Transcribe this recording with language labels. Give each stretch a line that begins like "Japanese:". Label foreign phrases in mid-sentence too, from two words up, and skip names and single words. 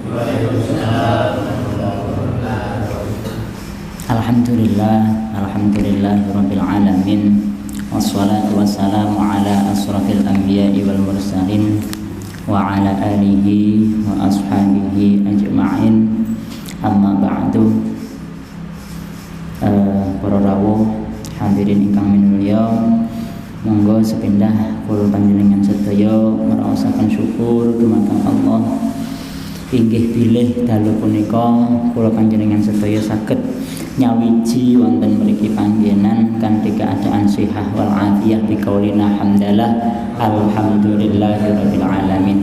Arabic: الحمد لله رب العالمين. والصلاة والسلام على أشرف الأنبياء والمرسلين وعلى آله وأصحابه أجمعين. أما بعد.
Javanese: Para rawuh hadirin ingkang minulya, monggo sepindah kula panjenengan sedaya ngraosaken syukur dumateng Allah inggih bilih dalu punika kula panjenengan sedaya saged nyawiji wonten mriki panggenan kanthi keadaan
Arabic: صحة والعافية بقولنا حمدلة الحمد لله رب العالمين.